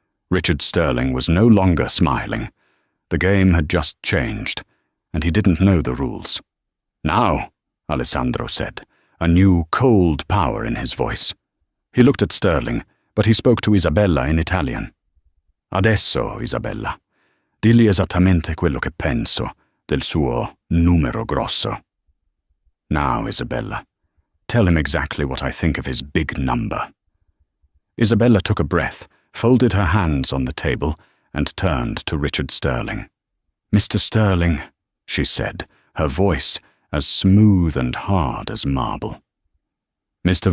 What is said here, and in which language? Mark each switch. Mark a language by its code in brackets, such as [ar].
[en] Richard Sterling was no longer smiling. The game had just changed, and he didn't know the rules. Now, Alessandro said, a new cold power in his voice. He looked at Sterling, but he spoke to Isabella in Italian. [it] Adesso, Isabella, digli esattamente quello che penso del suo numero grosso. [en] Now, Isabella, tell him exactly what I think of his big number. Isabella took a breath, folded her hands on the table, and turned to Richard Sterling. Mr. Sterling, she said, her voice as smooth and hard as marble. Mr.